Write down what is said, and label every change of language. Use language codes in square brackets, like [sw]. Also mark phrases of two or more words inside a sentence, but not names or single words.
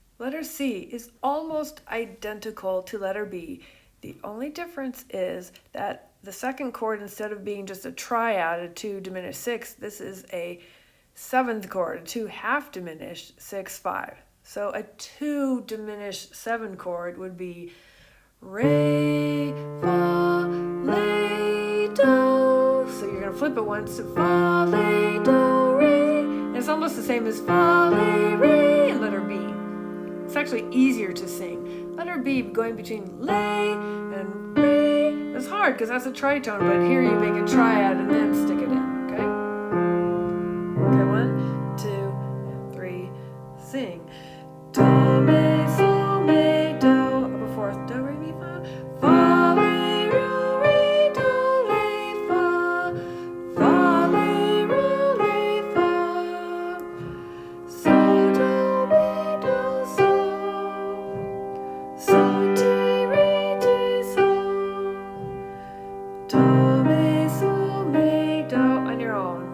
[en] letter C is almost identical to letter B. The only difference is that the second chord, instead of being just a triad, a 2 diminished 6, this is a 7th chord, a 2 half diminished 6 5. So a 2 diminished 7 chord would be re, fa, la, do. So you're going to flip it once to fa, la, do, re. And it's almost the same as fa, la, re and letter B. It's actually easier to sing. Letter B going between lay and re. It's hard because that's a tritone, but here you make a triad and then stick it in, okay? Okay, 1, 2, 3, sing. Do, me, so, me, do. Up a fourth. Do, re, mi, fa. Fa, re, ru, re, do, re, fa. Fa, re, ru, re, fa. So, do, mi, do, so. So, ti, re, ti, so. Do, me, so, me, do. On your own.